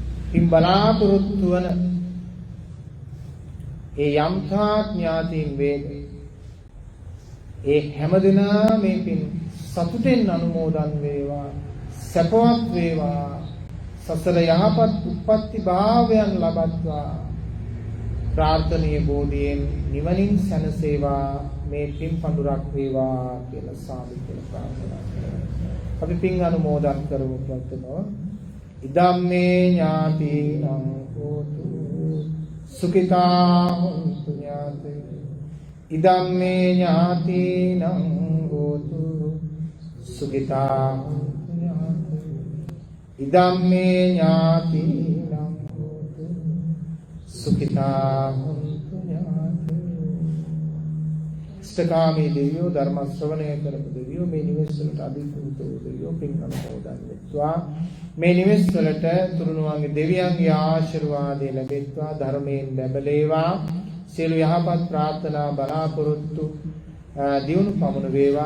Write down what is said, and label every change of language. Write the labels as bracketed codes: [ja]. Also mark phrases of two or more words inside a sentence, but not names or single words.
[si] පින් බලාපොරොත්තු වන ඒ යම්තා ඥාතීන් වේද ඒ හැමදෙනා මේ පින් සතුටෙන් අනුමෝදන් වේවා සපවත් වේවා සසර යහපත් උප්පත්ති භාවයන් ලබත්වා ප්‍රාර්ථනීය බෝධියෙන් නිවනින් සැනසේවා මේ පින් පඳුරක් වේවා කියලා සාදු කියලා ප්‍රාර්ථනා කරනවා. අපි පින් අනුමෝදන් කරමු ප්‍රාර්ථනාව. [pi] ඉදම්මේ ඥාතිනං හෝතු සුඛිතා හොන්තු ඥාතේ ඉදම්මේ ඥාතිනං හෝතු සුඛිතා හොන්තු ඥාතේ ඉදම්මේ ඥාතිනං හෝතු සුඛිතා හොන්තු ඥාතේ. [si] ඉෂ්ඨකාමී දෙවියෝ ධර්ම ශ්‍රවණය කරපු දෙවියෝ මේ නිවෙස් වලට අධිකෘතෝ දෙවියෝ පින් අනුමෝදන් වෙත්වා. මේ නිවෙස් වලට තුරුණුවන්ගේ දෙවියන්ගේ ආශිර්වාදය ලැබෙත්වා ධර්මයෙන් ලැබලේවා. සියලු යහපත් ප්‍රාර්ථනා බලාපොරොත්තු දියුණු පමුණු වේවා.